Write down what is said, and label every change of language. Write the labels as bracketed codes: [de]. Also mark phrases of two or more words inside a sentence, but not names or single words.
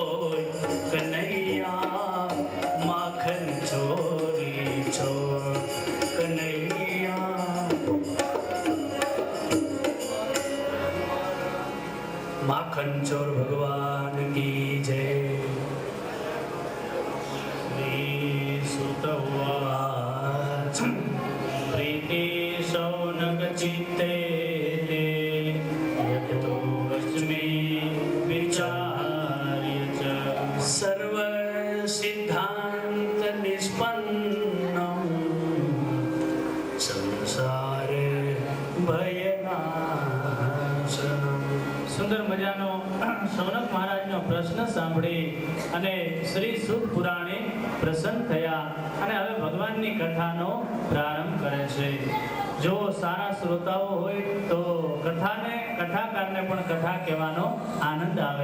[hi] कन्हैया माखन चोरी छोड़ कन्हैया माखन चोर भगवान की जय. [sa] सुतवाच प्रीति शौनक चित्ते यतो रश्मि विचार्य च सर्व सिद्धांत निष्पन्नं संसारे भयनाशनम्. [gu] સુંદર મજાનો શૌનક મહારાજનો પ્રશ્ન સાંભળી અને શ્રી સુત પુરાણે પ્રસન્ન થયા અને હવે ભગવાનની કથાનો પ્રારંભ કરે છે. જો સારા શ્રોતાઓ હોય તો કથાકારને પણ કથા કહેવાનો આનંદ આવે.